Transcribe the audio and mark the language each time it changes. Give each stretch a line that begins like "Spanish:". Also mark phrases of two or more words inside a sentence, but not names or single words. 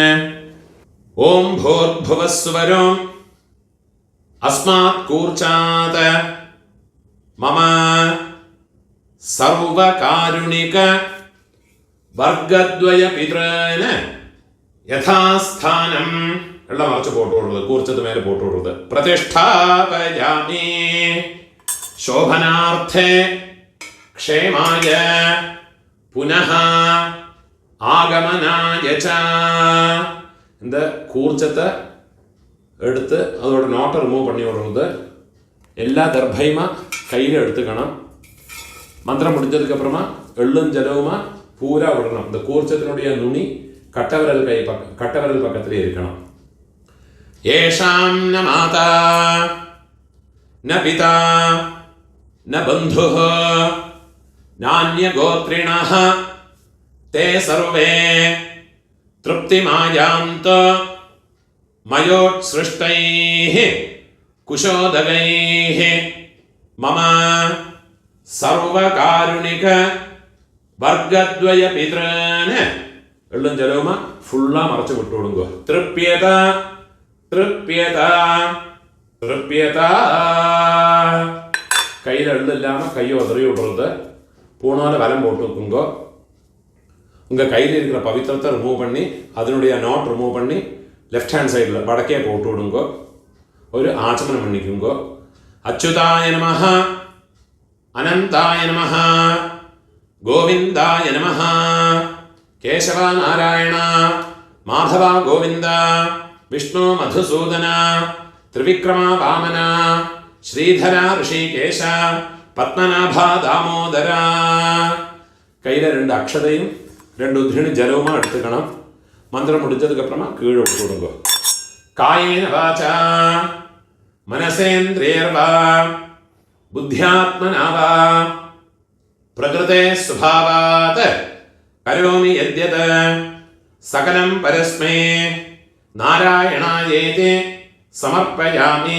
Sanskrit: ഓം ഭൂർഭുവസ്സുവരോ അസ്മാത് കൂർച്ചാത് മമ സർവകാരുണിക വർഗദ്വയ പിതൃന് യഥാസ്ഥാനം
Malayalam: എല്ലാം മറച്ച് പോട്ടുകൊടുത്തത്, കൂർച്ചത് മേലെ പോട്ടുകൊടുത്തത്.
Sanskrit: പ്രതിഷ്ഠാപയാമി ശോഭനാർത്ഥേ ക്ഷേമായ പുനഃ ആഗമനായ ച.
Tamil: இந்த கூர்ச்சத்தை எடுத்து அதோட நோட்டை ரிமூவ் பண்ணி விடுறது. எல்லா தர்பையுமா கையில் எடுத்துக்கணும். மந்திரம் முடிஞ்சதுக்கப்புறமா எள்ளும் ஜலவுமா பூரா விடணும். இந்த கூர்ச்சத்தினுடைய நுனி கட்டவிரல் பக்கத்திலே இருக்கணும்.
Sanskrit: एषां न माता न पिता न बन्धुः नान्यगोत्रिणः ते सर्वे तृप्तिमायान्तो मयोत्सृष्टैः कुशोदगैः मम सर्वकारुणिक वर्गद्वय पितॄन्
Malayalam: എള്ളും ജലവുമാ ഫുള്ളാ മറച്ചു വിട്ടുകൊടുങ്ങോ.
Sanskrit: തൃപ്യത തൃപ്യത തൃപ്യത.
Tamil: கையில் எள்ளில்லாம கையை உதறி விடுறது. பூணால வலம் போட்டு வைக்குங்கோ. உங்கள் கையில் இருக்கிற பவித்திரத்தை ரிமூவ் பண்ணி அதனுடைய
English: knot remove
Tamil: பண்ணி
English: left hand side-il
Tamil: வடக்கே போட்டு விடுங்கோ. ஒரு ஆச்சமனம் பண்ணிக்குங்கோ.
Sanskrit: अच्युताय नमः अनन्ताय नमः गोविन्दाय नमः केशव नारायण माधव गोविन्द विष्णु मधुसूदन त्रिविक्रम वामन श्रीधर ഋഷികേശ പത്മനാഭ ദാമോദര.
Tamil: கையில் 2 அக்ஷதையும் 2 உத்ரிணி ஜலவுமா எடுத்துக்கணும். மந்திரம் முடிஞ்சதுக்கப்புறமா கீழே விட்டு விடுங்க.
Sanskrit: कायेन वाचा मनसेन्द्रियैर्वा बुद्ध्यात्मना वा प्रकृतेः स्वभावात् करोमि यद्यत् सकलं परस्मै नारायणायेति समर्पयामि.